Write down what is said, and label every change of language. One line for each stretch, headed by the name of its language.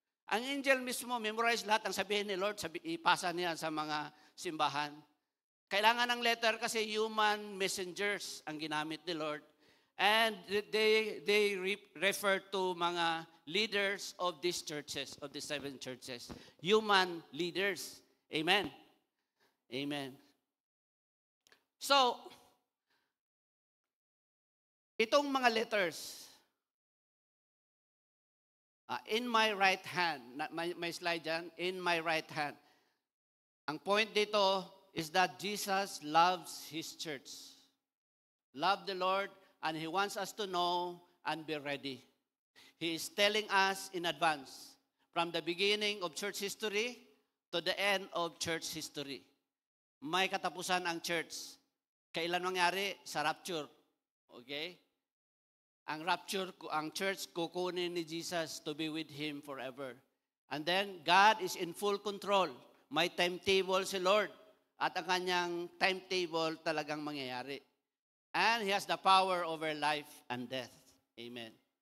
Filipino: Ang angel mismo, memorize lahat ang sabihin ni Lord, ipasa niya sa mga simbahan. Kailangan ng letter kasi
English: human messengers
Filipino: ang ginamit ni Lord.
English: And they refer to mga leaders of these churches, of the 7 churches. Human leaders. Amen. Amen. So,
Filipino: itong mga
English: letters, in my right hand,
Filipino: may slide dyan,
English: in my right hand. Ang point dito is that Jesus loves His church. Love the Lord, and He wants us to know and be ready. He is telling us in advance, from the beginning of church history to the end of church history.
Filipino: May katapusan ang church. Kailan mangyari? Sa rapture. Okay? Ang rapture, ang church, kukunin ni Jesus
English: to be with Him forever. And then, God is in full control.
Filipino: May timetable si Lord. At ang kanyang timetable talagang mangyayari.
English: And He has the power over life and death. Amen.